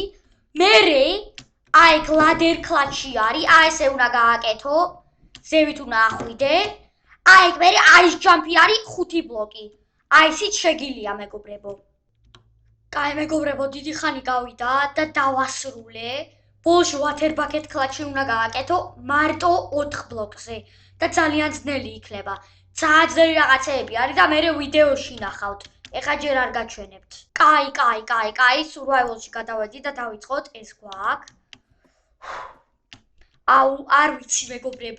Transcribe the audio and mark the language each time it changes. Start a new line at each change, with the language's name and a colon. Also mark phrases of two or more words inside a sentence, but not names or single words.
Georgian: მერე აი
English: ladder clutch
Georgian: არის. აი ესე უნდა გააკეთო. ზევით უნდა ახვიდე. აი მერე
English: ice jump
Georgian: არის 5 ბლოკი. აი ისიც შეგილია მეგობრებო. კაი მეგობრებო, დიდი ხანი გავიდა და დავასრულე. ბოლში
English: water bucket clutch-ი
Georgian: უნდა გააკეთო მარტო 4 ბლოკზე და ძალიან ძნელი იქნება. ძალიან ძნელი რაღაცეები არის და მე ვიდეოში ნახავთ. ეხლა ჯერ არ გაჩვენებთ. კაი, survival-ში გადავედი და დავიწყოთ ეს გვაქვს. აუ, არ ვიცი მეგობრებო.